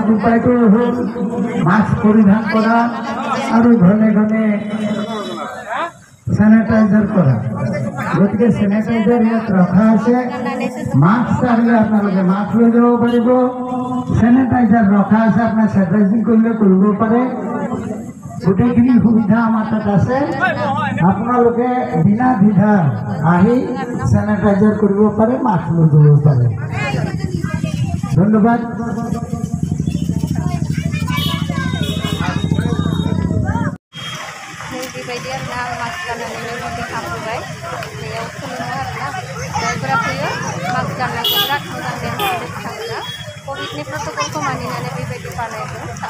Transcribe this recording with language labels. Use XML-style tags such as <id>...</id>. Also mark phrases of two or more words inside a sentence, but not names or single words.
<as>উপায়টো হ'ল মাস্ক পৰিধান কৰা আৰু ঘনে ঘনে স্যানিটাইজার করা গতিকে স্যানিটাইজার ইয়াত রখা আছে মাস্ক আহিলে আপোনালোকে মাস্ক লৈ যাব পাৰিব স্যানিটাইজার রখা আছে আপোনাৰ স্যানিটাইজিং কৰিলে কৰিব পাৰে গোটেইখিনি সুবিধা আমাৰ তাত আছে আপোনালোকে বিনা দ্বিধা আহি স্যানিটাইজার কৰিব পাৰে মাস্ক লৈ যাব পাৰে ধন্যবাদ</as> <brx>बेबायदि आरोना मास्क गाननानै बेबायदि खालामबाय बेयाव खुलुमो आरोना जायफोरा फैयो मास्क गाननानै बिराद मोजां देहाखौ थाङोना कभिडनि प्रट'कलखौ मानिनानै बेबायदि बानायदों</brx>